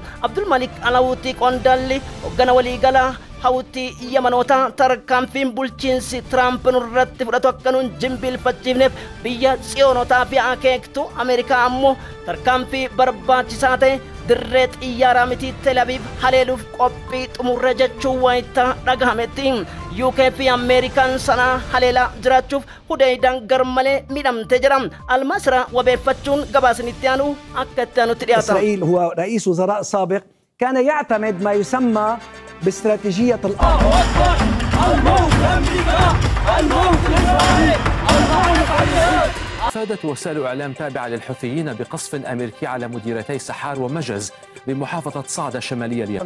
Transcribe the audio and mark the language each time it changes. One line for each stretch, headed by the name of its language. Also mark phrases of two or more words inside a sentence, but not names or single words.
Oromo: Abdul Malik Alawuutii Qondaalli hoggana waliigalaa hawti Yamanoota tarkaanfiin bulchiinsi Trump nurratti fudhatu akka nuun jimbiilfachiifneef biyya Tsiyoonotaa fi akeektu Ameerikaa ammoo tarkaanfii barbaachisaa ta'e dirree xiyyaaraa miti Tel Aviv haleeluuf qophii xumurre jechuun wayita dhagahametti. UK fi Ameerikaan sana haleelaa jiraachuuf Hudeydaan garmalee miidhamtee jira. Almasra wabeeffachuun gabaasnitti aanu akka itti aanutti dhiyaata.
Arabic: إسرائيل هو رئيس وزراء سابق كان يعتمد ما يسمى باستراتيجية الأرض. الموت لأمريكا، الموت لإسرائيل، الموت. أفادت وسائل إعلام تابعة للحوثيين بقصف أمريكي على مديرتي سحار ومجز بمحافظة صعدة شمالية اليمن.